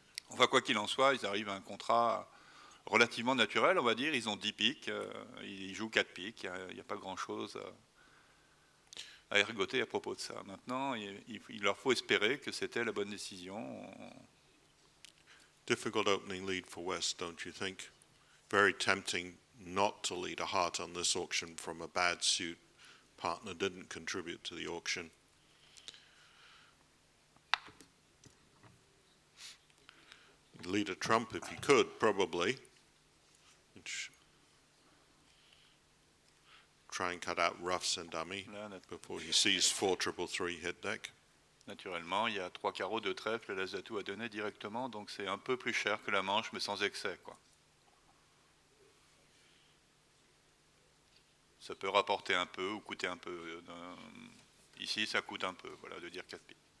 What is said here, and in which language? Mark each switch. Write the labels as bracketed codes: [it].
[fr] Enfin, quoi qu'il en soit, ils arrivent à un contrat relativement naturel, on va dire. Ils ont 10 piques, ils jouent 4 piques, il n'y a pas grand-chose à ergoter à propos de ça. Maintenant, il leur faut espérer que c'était la bonne décision. [en] Difficult opening lead for West, don't you think? Very tempting not to lead a heart on this auction from a bad suit. Partner didn't contribute to the auction. Lead a trump if he could, probably. Try and cut out roughs and dummy before he sees 4-3-3 hit deck. [fr] Naturellement, il y a 3 carreaux de trèfle, l'as d'atout à donner directement, donc c'est un peu plus cher que la manche, mais sans excès, quoi. Ça peut rapporter un peu ou coûter un peu. Ici, ça coûte un peu, voilà, de dire 4 piques.